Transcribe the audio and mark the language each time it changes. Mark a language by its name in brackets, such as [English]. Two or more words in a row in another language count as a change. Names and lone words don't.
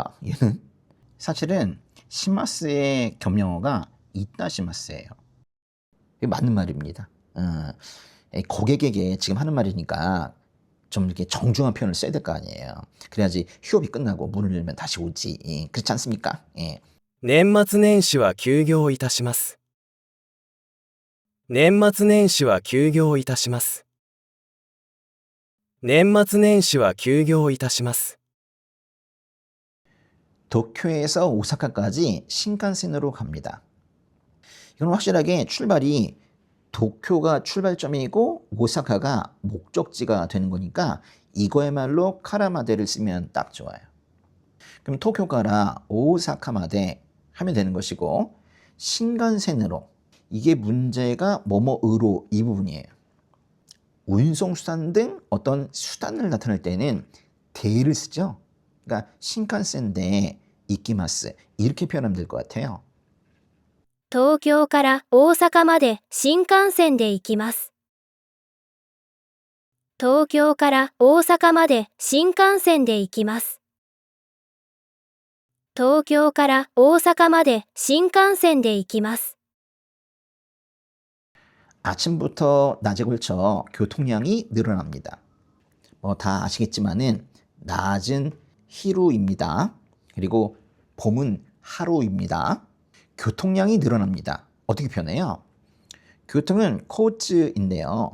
[Korean] 얘는 사실은 시마스의 겸용어가 이따시마스예요. 이게 맞는 말입니다. 고객에게 지금 하는 말이니까 좀 이렇게 정중한 표현을 써야 될 거 아니에요. 그래야지 휴업이 끝나고 문을 열면 다시 오지. 그렇지 않습니까? 예. [Japanese] 年末年始は休業いたします。年末年始は休業いたします。年末年始は休業いたします。 [Korean] 도쿄에서 오사카까지 신칸센으로 갑니다. 이건 확실하게 출발이 도쿄가 출발점이고 오사카가 목적지가 되는 거니까 이거야말로 카라마데를 쓰면 딱 좋아요. 그럼 [Japanese] 東京から 大阪まで [Korean] 하면 되는 것이고 신칸센으로 이게 문제가 뭐뭐으로 이 부분이에요. 운송수단 등 어떤 수단을 나타낼 때는 대를 쓰죠. 그러니까 [Japanese] 新幹線で 行きます [Korean] 이렇게 표현하면 될 것 같아요. [Japanese] 東京から大阪まで新幹線で行きます。東京から大阪まで新幹線で行きます。東京から大阪まで新幹線で行きます。 [Korean] 아침부터 낮에 걸쳐 교통량이 늘어납니다. 뭐 다 아시겠지만은 낮은 히루입니다. 그리고 봄은 하루입니다. 교통량이 늘어납니다. 어떻게 표현해요? 교통은 코츠인데요.